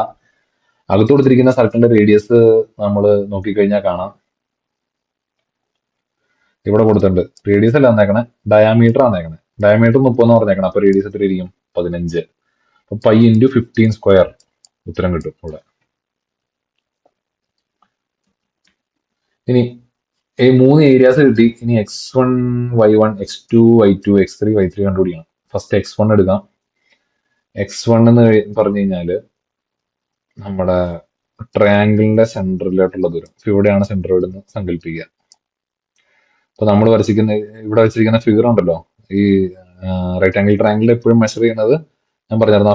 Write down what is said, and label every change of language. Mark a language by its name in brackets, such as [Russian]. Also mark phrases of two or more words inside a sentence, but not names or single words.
[Malayalam] അകത്ത് കൊടുത്തിരിക്കുന്ന സർക്കിളിന്റെ റേഡിയസ് നമ്മൾ നോക്കിക്കഴിഞ്ഞാൽ കാണാം, ഇവിടെ കൊടുത്തിട്ടുണ്ട്. റേഡിയസ് അല്ല തന്നേക്കണേ, ഡയാമീറ്റർ ആന്നേക്കണേ. ഡയാമീറ്റർ 30 എന്ന് പറഞ്ഞേക്കണം. അപ്പൊ റേഡിയസ് എത്ര ഇരിക്കും? 15. അപ്പൊ π × 15² ഉത്തരം കിട്ടും ഇവിടെ. ഇനി ഈ 3 ഏരിയാസ് കിട്ടി. ഇനി x1 y1 x2 y2 x3 y3 കണ്ടുപിടിക്കണം. ഫസ്റ്റ് x1 എടുക്കാം. x1 എന്ന് പറഞ്ഞു കഴിഞ്ഞാല് നമ്മുടെ ട്രയാങ്കിളിന്റെ സെന്ററിലോട്ടുള്ള ദൂരം. ഇവിടെയാണ് സെന്ററോയിഡ് എന്ന് സങ്കല്പിക്കുക. അപ്പൊ നമ്മൾ വരച്ചിരിക്കുന്ന ഇവിടെ വെച്ചിരിക്കുന്ന ഫിഗർ ഉണ്ടല്ലോ, ഈ [English] right angle triangle [Malayalam] എപ്പോഴും മെഷർ ചെയ്യുന്നത് ഞാൻ പറഞ്ഞായിരുന്നു.